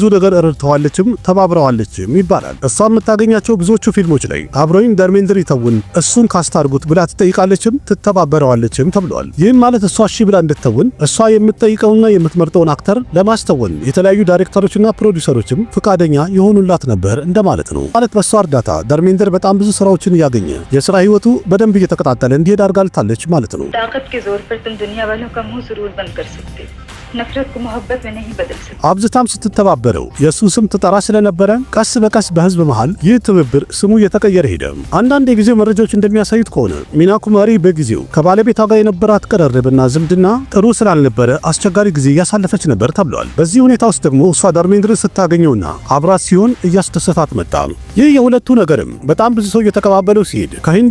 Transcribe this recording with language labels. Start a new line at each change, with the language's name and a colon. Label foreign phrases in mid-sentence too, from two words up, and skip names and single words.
Amharic: ነገር ረድተዋለችም ተባብረዋለችም ይባላል። እሷ የምታገኛቸው ብዙዎቹ ፊልሞች ላይ አብሮኝ ደርሜንደር ይተውን እሱን ካስታርጉት ብላ ትጠይቃለችም ትተባበረዋለችም ተብሏል። ይህም ማለት እሷ እሺ ብላ እንድትተውን እሷ የምትጠይቀውና የምትመርጠውን አክተር ለማስተወን የተለያዩ ዳይሬክተሮችና ፕሮዲውሰሮችም ፍቃደኛ የሆኑላት ነበር እንደማለት ነው። ማለት በሷ እርዳታ ደርሜንደር በጣም ብዙ ስራዎችን እያገኘ የስራ ህይወቱ በደንብ እየተቀጣጠለ እንዲሄድ አድርጋለታለች ማለት ነው።
Hindi: ताकत के जोर पर तुम दुनिया वालों का मुंह जरूर बंद कर सकते हो, नफरत को मोहब्बत में नहीं बदल सकते।
Amharic: አብዝታም ስትተባበረው የሱ ስም ትጠራ ስለነበረ ቀስ በቀስ በህዝብ መሃል ይህ ትብብር ስሙ እየተቀየረ ሄደ። አንዳንድ የጊዜው መረጃዎች እንደሚያሳዩት ከሆነ ሚና ኩማሪ በጊዜው ከባለቤቷ ጋር የነበራት ቀረርብና ዝምድና ጥሩ ስላልነበረ አስቸጋሪ ጊዜ እያሳለፈች ነበር ተብሏል። በዚህ ሁኔታ ውስጥ ደግሞ እሷ ደርሜንደርን ስታገኘውና አብራት ሲሆን እያስደሰታት መጣ። ይህ የሁለቱ ነገርም በጣም ብዙ ሰው እየተቀባበለው ሲሄድ ከሂንዲ